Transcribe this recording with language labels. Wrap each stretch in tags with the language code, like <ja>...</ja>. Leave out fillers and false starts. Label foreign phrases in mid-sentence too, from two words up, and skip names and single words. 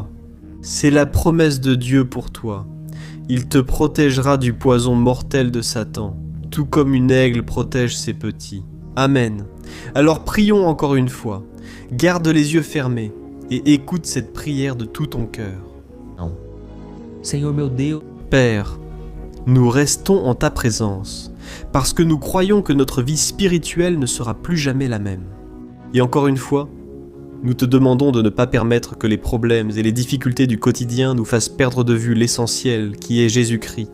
<fr>C'est la promesse de Dieu pour toi. Il te protégera du poison mortel de Satan, tout comme une aigle protège ses petits. Amen. Alors prions encore une fois. Garde les yeux fermés et écoute cette prière de tout ton cœur.</fr> <pt>Não. Senhor meu Deus,</pt> <fr>Père, nous restons en ta présence parce que nous croyons que notre vie spirituelle ne sera plus jamais la même. Et encore une fois, nous te demandons de ne pas permettre que les problèmes et les difficultés du quotidien nous fassent perdre de vue l'essentiel qui est Jésus-Christ.</fr>